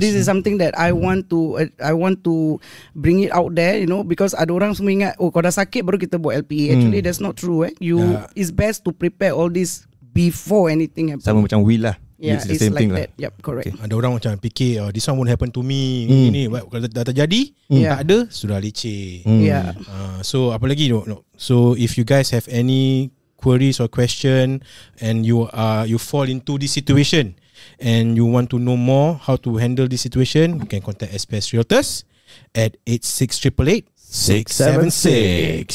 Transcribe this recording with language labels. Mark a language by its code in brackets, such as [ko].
[en] this is something that I want to bring it out there, because [ms] ada orang semua ingat, [en] oh [ms] kalau dah sakit baru kita buat [en] LPA. Actually that's not true. It's best to prepare all this before anything happens. [ms] Sama macam will lah. [en] Yeah, it's the it's same like thing that. lah. Yep, correct. Okay. [ms] Ada orang macam fikir [en] this one won't happen to me. [ms] Ini kalau dah terjadi, tak ada, sudah leceh. [en] Yeah. So [ms] apa lagi? [en] No. So if you guys have any queries or question and you fall into this situation and you want to know more how to handle this situation, you can contact SPS Realtors at 8688 676.